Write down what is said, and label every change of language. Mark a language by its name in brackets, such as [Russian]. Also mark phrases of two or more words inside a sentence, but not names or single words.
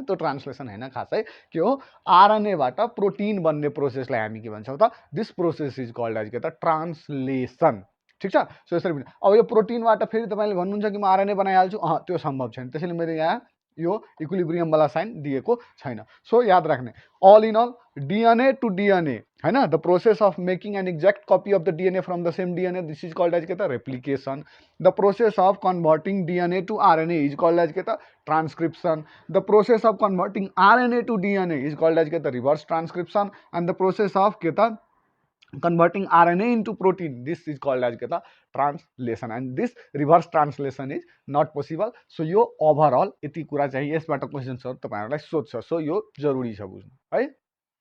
[Nepali] त्यो ट्रान्सलेसन हैन, खासै के हो आरएनए बाट प्रोटिन बन्ने प्रोसेसलाई हामी के भन्छौं त [English] this process is called as [Nepali] के त ट्रान्सलेसन। ठीक छ। सो यसरी पनि अब यो प्रोटिनबाट फेरि तपाईले भन्नुहुन्छ कि म आरएनए बनाइहाल्छु, त्यो सम्भव छैन। त्यसैले मैले यहाँ यो इक्विलिब्रियम वाला साइन दिएको छैन। [English] सो [Nepali] याद राख्ने [English] all in all DNA to DNA [Hindi] है ना, [English] the process of making an exact copy of the DNA from the same DNA, this is called as के replication। the process of converting DNA to RNA is called as के transcription। the process of converting RNA to DNA is called as के reverse transcription। and the process of के converting RNA into protein, this is called as के translation, and this reverse translation is not possible. [Nepali] So यो overall यति कुरा चाहिँ यसबाट क्वेशन्सहरु तपाईहरुलाई सोध्छ। सो यो जरुरी छ बुझ्नु है।